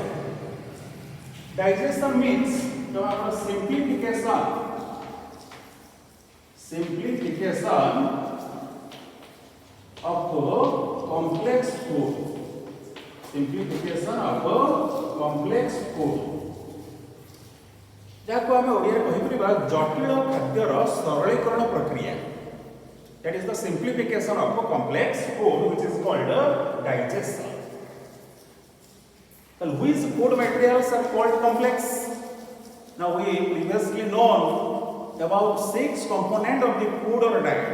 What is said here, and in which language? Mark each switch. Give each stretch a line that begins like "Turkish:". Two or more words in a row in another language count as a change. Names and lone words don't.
English: Digestion means the simplification of complex food. Simplification of complex food.
Odia: ଯାହାକୁ ଆମେ ଓଡ଼ିଆରେ କହିପାରିବା ଜଟିଳ ଖାଦ୍ୟର ସରଳୀକରଣ ପ୍ରକ୍ରିୟା.
English: That is the simplification of complex food, which is called digestion. Well, which food materials are called complex? Now we previously known about 6 components of the food or diet.